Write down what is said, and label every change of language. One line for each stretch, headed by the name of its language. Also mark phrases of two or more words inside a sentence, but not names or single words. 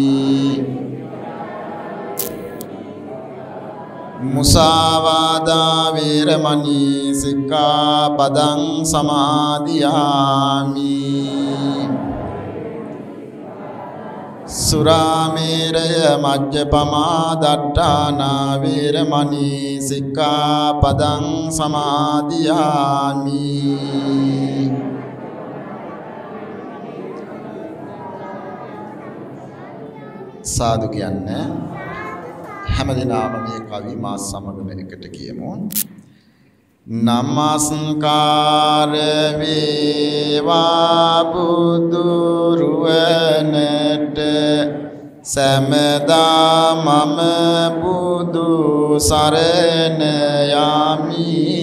Pali: Musāvādā veramani sikkhapadang samadhiyami Suramēraya majjapamā daṭṭhāna veramani sikkhapadang samadhiyami
Sinhala: සාදු කියන්නේ හැමදිනාම මේ කවි මා සමගම එකට කියමු නමස්කාර වේවා බුදුරුවනට සෑමදා මම බුදු සරණ යමි